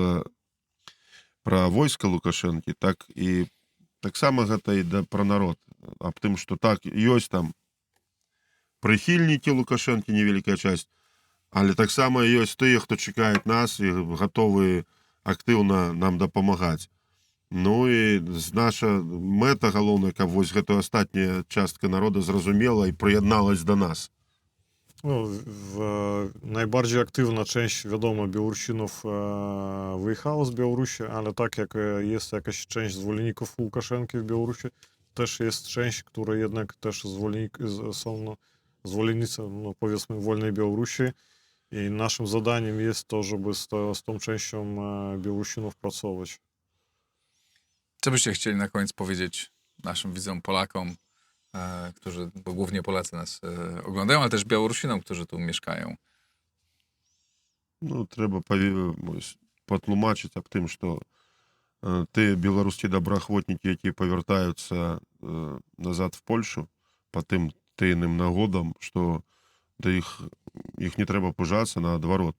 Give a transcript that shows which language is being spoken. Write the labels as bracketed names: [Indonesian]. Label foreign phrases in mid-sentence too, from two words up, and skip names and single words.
[Belarusian] войска Лукашэнкі, так і таксама гэта і пра народ, аб тым, што так, ёсць там прыхільнікі Лукашэнкі, невялікая часть, але таксама ёсць тыя, хто чакаюць нас і гатовы актыўна нам дапамагаць. Ну і наша мэта галоўная, каб вось гэтая астатняя частка народа зразумела і прыядналась да нас. [Polish] No, najbardziej aktywna część, wiadomo, Białorusinów wyjechała z Białorusi, ale tak jak jest jakaś część zwolenników Łukaszenki w Białorusi, też jest część, która jednak też są zwolennicy, no, powiedzmy, wolnej Białorusi. I naszym zadaniem jest to, żeby z tą częścią Białorusinów pracować. Co byście chcieli na koniec powiedzieć naszym widzom, Polakom, którzy, bo głównie Polacy nas oglądają, ale też Białorusinom, którzy tu mieszkają? [Belarusian] Ну, трэба патлумачыць аб тым, што тыя беларускія добраахвотнікі, якія павяртаюцца назад в Польшу па тым тайным нагодам, што да іх не трэба пужацца, наадварот.